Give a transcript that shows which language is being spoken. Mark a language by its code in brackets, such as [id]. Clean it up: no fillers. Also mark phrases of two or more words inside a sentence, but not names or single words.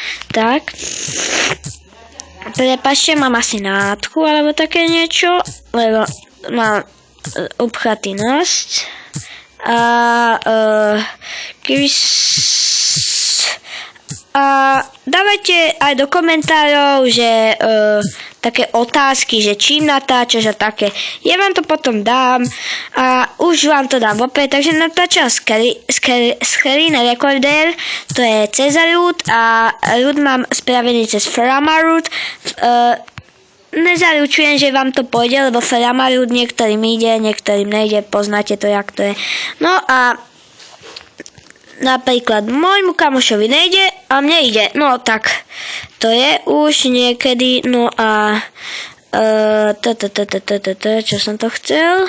[sk] Prepačte, mám asi nádchu alebo také niečo, lebo mám upchatý nos a dávajte aj do komentárov, že také otázky, že čím natáčaš a také. Ja vám to potom dám a už vám to dám vopred, takže natáčam [en] screen recorder, [sk] to je Cezar root a root mám spravený cez Framaroot. Nezaručujem, že vám to pôjde, lebo Framaroot niektorým ide, niektorým nejde, poznáte to, jak to je. No a napríklad môjmu kamošovi nejde a mne ide. No tak, to je už niekedy, no a čo som to chcel?